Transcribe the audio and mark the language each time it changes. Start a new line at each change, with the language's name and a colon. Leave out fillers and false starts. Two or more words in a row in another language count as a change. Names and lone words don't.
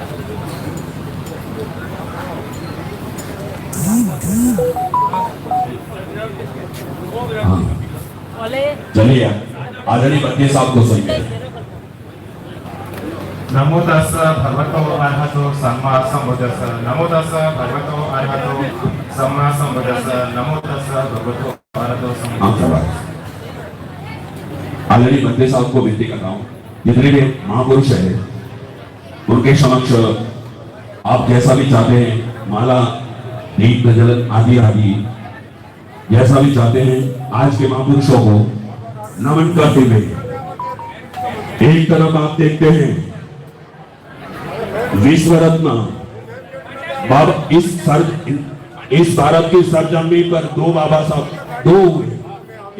Hindi: चलिए आदरणीय बंदी साहब को सुनिए।
Pali: नमो तस्स भगवतो अरहतो सम्मा सम्बुद्धस्स। नमो तस्स भगवतो अरहतो सम्मा सम्बुद्धस्स। नमो तस्स भगवतो अरहतो सम्मा।
Hindi: आदरणीय बंदी साहब को विनती कर रहा हूँ, जितने भी महापुरुष है उनके समक्ष आप जैसा भी चाहते हैं, माला दीप गजल आदि आदि जैसा भी चाहते हैं, आज के महापुरुषों को नमन करते हुए एक तरफ आप देखते हैं विश्व रत्न बाबा, इस भारत की सरजमी पर दो बाबा साहब दो हुए।